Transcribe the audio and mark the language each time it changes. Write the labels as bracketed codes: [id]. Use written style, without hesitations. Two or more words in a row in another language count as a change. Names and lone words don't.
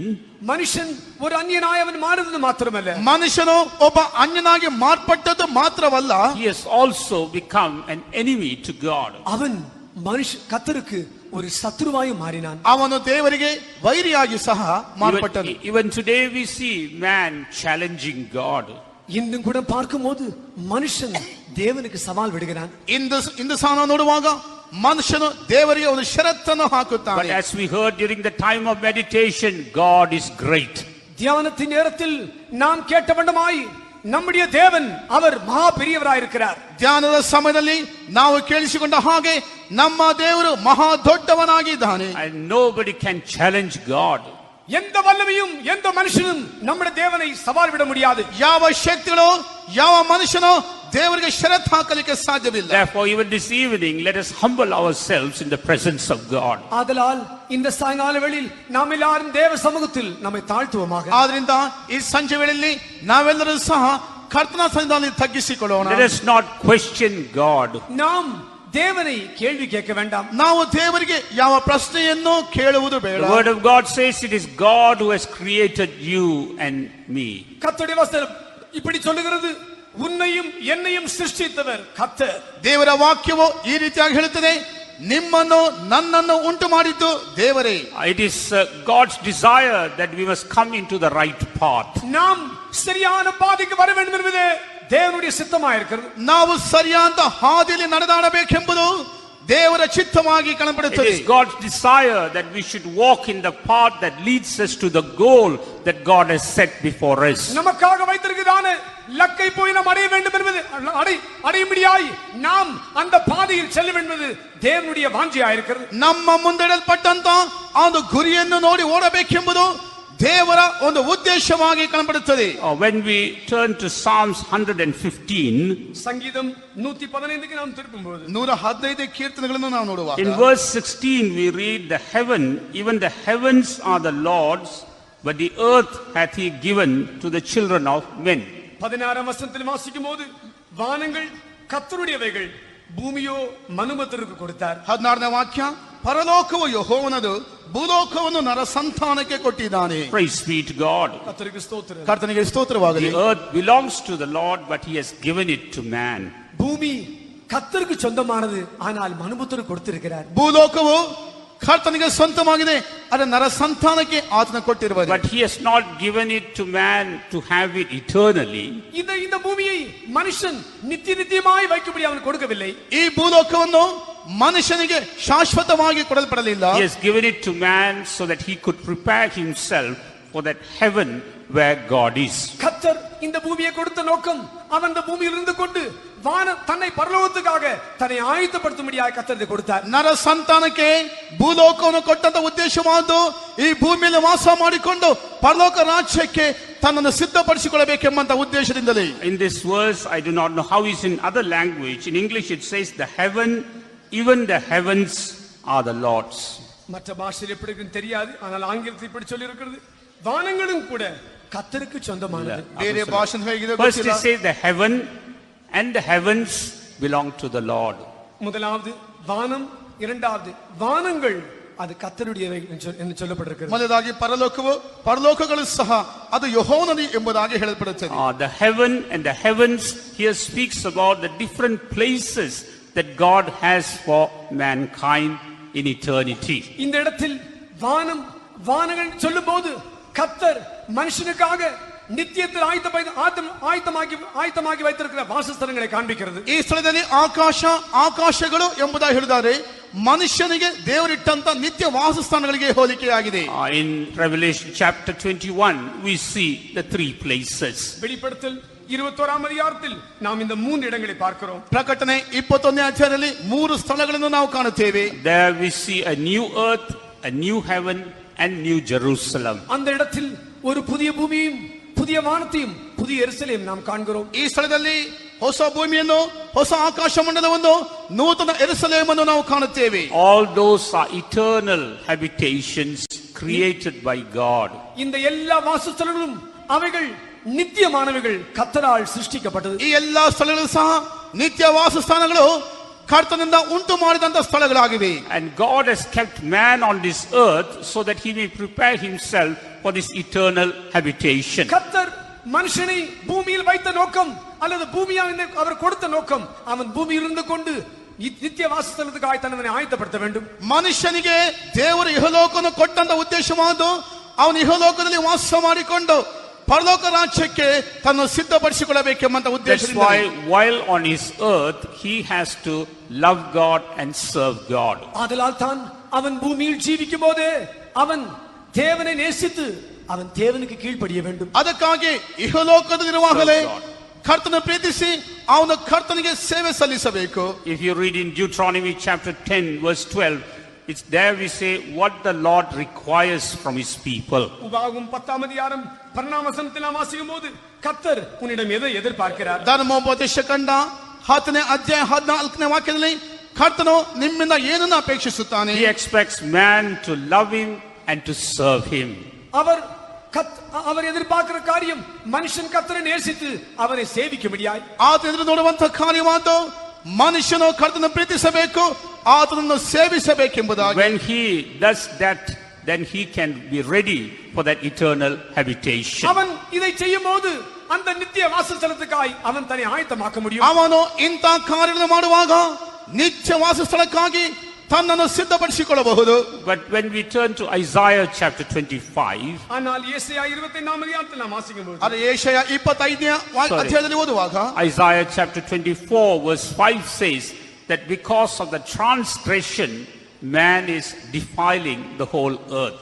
[ta] மனுஷன் ஒரு அந்நியனாய் அவன் மாறுவது மாத்திரமல்ல, [kn] ಮನುಷ್ಯನು ಒಬ್ಬ ಅನ್ಯನಾಗಿ ಮಾರ್ಪಟ್ಟದ್ದು ಮಾತ್ರವಲ್ಲ, [en] he has also become an enemy to God. [ta] அவன் கர்த்தருக்கு ஒரு சத்துருவாய் மாறினான். [kn] ಅವನು ದೇವರಿಗೆ ವೈರಿಯಾಗಿ ಸಹ ಮಾರ್ಪಟ್ಟನು. [en] Even today we see man challenging God. [ta] இன்னும் கூட பார்க்கும்போது மனுஷன் தேவனுக்கு சவால் விடுகிறான். [kn] ಇಂದು ಸಹ ನಾವು ನೋಡುವಾಗ ಮನುಷ್ಯನು ದೇವರಿಗೆ ಒಂದು ಷರತ್ತನ್ನು ಹಾಕುತ್ತಾನೆ. [en] But as we heard during the time of meditation, God is great. [ta] தியானத்தின் நேரத்தில் நாம் கேட்ட வண்ணமாய் நம்முடைய தேவன் அவர் மகா பெரியவராயிருக்கிறார். [kn] ಧ್ಯಾನದ ಸಮಯದಲ್ಲಿ ನಾವು ಕೇಳಿಸಿಕೊಂಡ ಹಾಗೆ ನಮ್ಮ ದೇವರು ಮಹಾ ದೊಡ್ಡವನಾಗಿದ್ದಾನೆ. [en] And nobody can challenge God. [ta] எந்த வல்லமையும் எந்த மனுஷனும் நம்முடைய தேவனை சவால் விட முடியாது. [kn] ಯಾವ ಶಕ್ತಿಗಳು ಯಾವ ಮನುಷ್ಯನೋ ದೇವರಿಗೆ ಷರತ್ತು ಹಾಕಲಿಕ್ಕೆ ಸಾಧ್ಯವಿಲ್ಲ. [en] Therefore even this evening let us humble ourselves in the presence of God. [ta] ஆதலால் இந்த சாயங்கால வேளையில் நாம் எல்லாரும் தேவ சமூகத்தில் நம்மை தாழ்த்துவோமாக. [kn] ಆದ್ರಿಂದ ಈ ಸಂಜೆ ವೇಳೆಯಲ್ಲಿ ನಾವೆಲ್ಲರೂ ಸಹ ಕರ್ತನ ಸನ್ನಿಧಾನದಲ್ಲಿ ತಗ್ಗಿಸಿಕೊಳ್ಳೋಣ. [en] Let us not question God. [ta] நாம் தேவனை கேள்வி கேட்க வேண்டாம். [kn] ನಾವು ದೇವರಿಗೆ ಯಾವ ಪ್ರಶ್ನೆಯನ್ನು ಕೇಳುವುದು ಬೇಡ. [en] The word of God says it is God who has created you and me. [ta] கர்த்தருடைய வசனம் இப்படி சொல்லுகிறது, உன்னையும் என்னையும் சிருஷ்டித்தவர் கர்த்தர். [kn] ದೇವರ ವಾಕ್ಯವು ಈ ರೀತಿಯಾಗಿ ಹೇಳುತ್ತದೆ, ನಿಮ್ಮನ್ನು ನನ್ನನ್ನು ಉಂಟು ಮಾಡಿದ್ದು ದೇವರೇ. [en] It is God's desire that we must come into the right path. [ta] நாம் சரியான பாதைக்கு வர வேண்டும் என்பது தேவனுடைய சித்தமாக இருக்கிறது. [kn] ನಾವು ಸರಿಯಾದ ಹಾದಿಯಲ್ಲಿ ನಡೆದಾಡಬೇಕೆಂಬುದು ದೇವರ ಚಿತ್ತವಾಗಿ [en] It [kn] ಕಾಣப்படுತ್ತದೆ. [en] is God's desire that we should walk in the path that leads us to the goal that God has set before us. [ta] நமக்காக வைத்திருக்கிறதான லக்கை போய் நாம் அடைய வேண்டும் என்பது அடையும்படியாய் நாம் அந்த பாதையில் செல்ல வேண்டும் என்பது தேவனுடைய வாஞ்சையா இருக்கிறது. [kn] ನಮ್ಮ ಮುಂದಿಡಲ್ಪಟ್ಟಂತ ಒಂದು ಗುರಿಯನ್ನು ನೋಡಿ ಓಡಬೇಕೆಂಬುದು ದೇವರ ಒಂದು ಉದ್ದೇಶವಾಗಿ ಕಾಣப்படுತ್ತದೆ. [en] When we turn to Psalms 115, [ta] சங்கீதம் 115க்கு நாம் திரும்பும்போது [kn] 115 ಕೀರ್ತನೆಗಳನ್ನು ನಾವು ನೋಡುವಾಗ [en] in verse 16 we read, the heaven, even the heavens are the Lord's, but the earth hath he given to the children of men. [ta] 16ஆம் வசனத்தில் வாசிக்கும்போது வானங்கள் கர்த்தருடையவைகள், பூமியோ மனுமத்தருக்கு கொடுத்தார். [kn] 16ನೇ ವಾಕ್ಯ, ಪರಲೋಕವು ಯೆಹೋವನದು, ಭೂಲೋಕವನ್ನು ನರ ಸಂತಾನಕ್ಕೆ ಕೊಟ್ಟಿದ್ದಾನೆ. [en] Praise be to God. [ta] கர்த்தருக்கு ஸ்தோத்திரம். [kn] ಕರ್ತನಿಗೆ ಸ್ತೋತ್ರವಾಗಲಿ. [en] The earth belongs to the Lord, but he has given it to man. [ta] பூமி கர்த்தருக்கு சொந்தமானது, ஆனால் மனுமத்தருக்கு கொடுத்திருக்கிறார். [kn] ಭೂಲೋಕವು ಕರ್ತನಿಗೆ ಸ್ವಂತವಾಗಿದೆ, ಅದರ ನರ ಸಂತಾನಕ್ಕೆ ಆತನ ಕೊಟ್ಟಿರುವುದು. [en] But he has not given it to man to have it eternally. [ta] இந்த பூமியை மனுஷன் நித்தியமாய் வைக்கும்படி அவன் கொடுக்கவில்லை. [kn] ಈ ಭೂಲೋಕವನ್ನು ಮನುಷ್ಯನಿಗೆ ಶಾಶ್ವತವಾಗಿ ಕೊಡಲ್ಪಡಲಿಲ್ಲ. [en] He has given it to man so that he could prepare himself for that heaven where God is. [ta] கர்த்தர் இந்த பூமியை கொடுத்த நோக்கம், அவன் இந்த பூமியில் இருந்து கொண்டு தன்னை பரலோகத்துக்காக தன்னை ஆயத்தப்படுத்தும்படியாக கர்த்தர் கொடுத்தார். [kn] ನರ ಸಂತಾನಕ್ಕೆ ಭೂಲೋಕವನ್ನು ಕೊಟ್ಟಂತ ಉದ್ದೇಶವಾದ್ದು ಈ ಭೂಮಿಯಲ್ಲಿ ವಾಸ ಮಾಡಿಕೊಂಡು ಪರಲೋಕ ರಾಜ್ಯಕ್ಕೆ ತನ್ನನ್ನು ಸಿದ್ಧಪಡಿಸಿಕೊಳ್ಳಬೇಕೆಂಬಂತ ಉದ್ದೇಶದಿಂದಲೇ. [en] In this verse, I do not know how it's in other language. In English it says the heaven, even the heavens are the Lord's. [ta] மற்ற பாஷையில் எப்படி இருக்குன்னு தெரியாது, ஆனால் ஆங்கிலத்தில் இப்படி சொல்லி இருக்கிறது, வானங்களும் கூட கர்த்தருக்கு சொந்தமானது. [kn] ಬೇರೆ ಭಾಷೆ ಹೇಗಿದೆ [en] First it [kn] ಗೊತ್ತಿಲ್ಲ. [en] says the heaven and the heavens belong to the Lord. [ta] முதலாவது வானம், இரண்டாவது வானங்கள் அது கர்த்தருடையவை என்று சொல்லப்பட்டிருக்கிறது. [kn] ಮೊದಲಾಗಿ ಪರಲೋಕವು, ಪರಲೋಕಗಳು ಸಹ ಅದು ಯೆಹೋವನದು ಎಂಬುದಾಗಿ ಹೇಳಲ್ಪಡುತ್ತದೆ. [en] The heaven and the heavens here speaks about the different places that God has for mankind in eternity. [ta] இந்த இடத்தில் வானங்கள் சொல்லும்போது கர்த்தர் மனுஷனுக்காக நித்தியத்தில் ஆயத்தமாகி வைத்திருக்கிற வாசஸ்தலங்களை காண்பிக்கிறது. [kn] ಈ ಸ್ಥಳದಲ್ಲಿ ಆಕಾಶಗಳು ಎಂಬುದಾಗಿ ಹೇಳಿದ್ದಾರೆ. ಮನುಷ್ಯನಿಗೆ ದೇವರಿಟ್ಟಂತ ನಿತ್ಯ ವಾಸಸ್ಥಾನಗಳಿಗೆ ಹೋಲಿಕೆಯಾಗಿದೆ. [en] In Revelation chapter 21 we see the three places. [ta] வெளிப்படுத்தல் 21ஆம் அதிகாரத்தில் நாம் இந்த மூன்று இடங்களை பார்க்கிறோம். [kn] ಪ್ರಕಟಣೆ 21ನೇ ಅಧ್ಯಾಯದಲ್ಲಿ ಮೂರು ಸ್ಥಳಗಳನ್ನು ನಾವು ಕಾಣುತ್ತೇವೆ. [en] There we see a new earth, a new heaven and new Jerusalem. [ta] அந்த இடத்தில் ஒரு புதிய பூமியும் புதிய வானத்தையும் புதிய எருசலேம் நாம் காண்கிறோம். [kn] ಈ ಸ್ಥಳದಲ್ಲಿ ಹೊಸ ಭೂಮಿಯನ್ನು, ಹೊಸ ಆಕಾಶ ಮಂಡಲವನ್ನು, ನೂತನ ಎರುಸಲೇಮನ್ನು ನಾವು ಕಾಣುತ್ತೇವೆ. [en] All those are eternal habitations created by God. [ta] இந்த எல்லா வாசஸ்தலங்களும் அவைகள் நித்தியமானவைகள், கர்த்தரால் சிருஷ்டிக்கப்பட்டது. [kn] ಈ ಎಲ್ಲಾ ಸ್ಥಳಗಳು ಸಹ ನಿತ್ಯ ವಾಸಸ್ಥಾನಗಳು, ಕರ್ತನಿಂದ ಉಂಟು ಮಾಡಿದಂತ ಸ್ಥಳಗಳಾಗಿವೆ. [en] And God has kept man on this earth so that he may prepare himself for this eternal habitation. [ta] கர்த்தர் மனுஷனை பூமியில் வைத்த நோக்கம், அல்லது பூமியால் அவர் கொடுத்த நோக்கம், அவன் பூமியில் இருந்து கொண்டு [kn] ನಿತ್ಯ ವಾಸಸ್ಥಳಕ್ಕಾಗಿ ತನ್ನನ್ನು ಆಯತ್ತಪಡಿಸ [ta] வேண்டும். [kn] ಮನುಷ್ಯನಿಗೆ ದೇವರು ಇಹಲೋಕವನ್ನು ಕೊಟ್ಟಂತ ಉದ್ದೇಶವಾದ್ದು, ಅವನು ಇಹಲೋಕದಲ್ಲಿ ವಾಸ ಮಾಡಿಕೊಂಡು ಪರಲೋಕ ರಾಜ್ಯಕ್ಕೆ ತನ್ನ ಸಿದ್ಧಪಡಿಸಿಕೊಳ್ಳಬೇಕೆಂಬಂತ ಉದ್ದೇಶದಿಂದ. [en] That's why while on his earth he has to love God and serve God. [ta] ஆதலால் தான் அவன் பூமியில் ஜீவிக்கும் போதே அவன் தேவனை நேசித்து அவன் தேவனுக்கு கீழ்ப்படிய வேண்டும். [kn] ಅದಕ್ಕಾಗಿ ಇಹಲೋಕದಲ್ಲಿರುವಾಗಲೇ ಕರ್ತನ ಪ್ರೀತಿಸಿ ಅವನ ಕರ್ತನಿಗೆ ಸೇವೆ ಸಲ್ಲಿಸಬೇಕು. [en] If you read in Deuteronomy chapter 10 verse 12, it's there we say what the Lord requires from his people. [ta] உபாகமம் 10ஆம் அதிகாரம் 12ஆம் வசனத்தில் நாம் வாசிக்கும்போது கர்த்தர் உன்னிடம் எதை எதிர்பார்க்கிறார்? [kn] ಧರ್ಮೋಪದೇಶ ಕಂಡ 10ನೇ ಅಧ್ಯಾಯ 14ನೇ ವಾಕ್ಯದಲ್ಲಿ ಕರ್ತನು ನಿಮ್ಮಿಂದ ಏನನ್ನು ಅಪೇಕ್ಷಿಸುತ್ತಾನೆ? [en] He expects man to love him and to serve him. [ta] அவர் எதிர்பார்க்கிற காரியம் மனுஷன் கர்த்தரை நேசித்து அவரை சேவிக்கும்படியாய். [kn] ಆತನ ಎದುರು ನೋಡುವಂತ ಕಾರ್ಯವಾದ್ದು ಮನುಷ್ಯನು ಕರ್ತನ ಪ್ರೀತಿಸಬೇಕು, ಆತನನ್ನು ಸೇವಿಸಬೇಕೆಂಬುದಾಗಿ. [en] When he does that, then he can be ready for that eternal habitation. [ta] அவன் இதை செய்யும்போது அந்த நித்திய வாசஸ்தலத்துக்காய் அவன் தன்னை ஆயத்தமாக்க முடியும். [kn] ಅವನು ಇಂಥ ಕಾರ್ಯಗಳನ್ನು ಮಾಡುವಾಗ ನಿತ್ಯ ವಾಸಸ್ಥಳಕ್ಕಾಗಿ ತನ್ನನ್ನು ಸಿದ್ಧಪಡಿಸಿಕೊಳ್ಳಬಹುದು. [en] But when we turn to Isaiah chapter 25, [ta] ஆனால் ಯೆಶಾಯ 25ஆம் அதிகாரத்தில் நாம் வாசிக்கும்போது, [kn] ಅದು ಯೆಶಾಯ 25ನೇ ಅಧ್ಯಾಯದಲ್ಲಿ ಓದುವಾಗ, [en] Isaiah chapter 24 verse 5 says, that because of the transgression, man is defiling the whole earth.